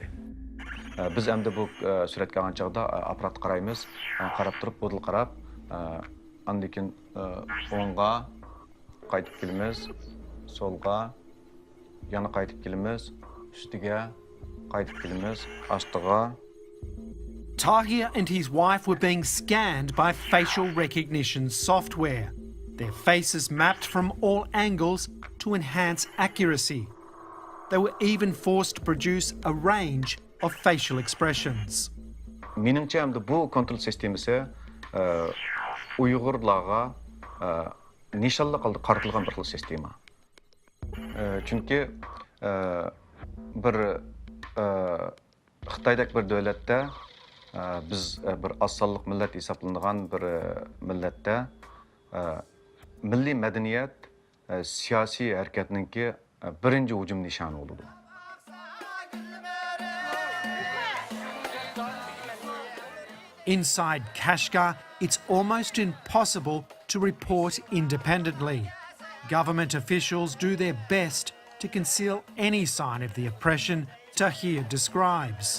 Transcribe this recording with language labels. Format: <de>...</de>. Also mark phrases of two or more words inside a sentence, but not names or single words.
<uz>Biz endi bu suratga olgan chog'da apparatni qaraymiz, qarab turib, bo'dil qarab, andan keyin o'ngga qaytib kelamiz, solga, yana qaytib kelamiz, ustiga qaytib kelamiz, ostiga.</uz> <en>Tahir and his wife were being scanned by facial recognition software, their faces mapped from all angles to enhance accuracy. They were even forced to produce a range of facial expressions.</en> <uz>Menimcha bu kontrol sistemasi Uyg'urlarga nishonli qaratilgan bir xil sistema. Chunki bir Xitoydagi bir davlatda biz bir asonliq millat hisoblanadigan bir millatda milliy madaniyat siyosiy harakatninki birinchi hujum nishoni bo'ladi.</uz> <en>Inside Kashgar, it's almost impossible to report independently. Government officials do their best to conceal any sign of the oppression Tahir describes.</en>